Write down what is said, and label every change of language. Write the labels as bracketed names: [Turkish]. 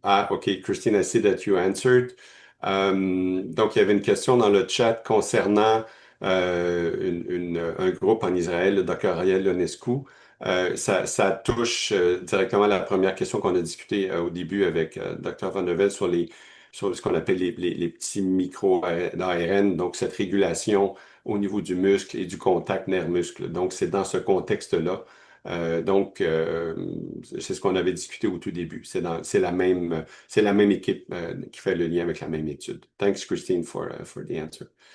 [English] OK, Christine, I see that you answered. [French] Donc, il y avait une question dans le chat concernant un groupe en Israël, le Dr. Ariel Ionescu. Ça touche directement à la première question qu'on a discutée au début avec Dr. Van Nevel sur ce qu'on appelle les petits micros d'ARN, donc cette régulation au niveau du muscle et du contact nerf-muscle. Donc, c'est dans ce contexte-là. C'est ce qu'on avait discuté au tout début. C'est la même équipe qui fait le lien avec la même étude. [English] Thanks, Christine, for the answer.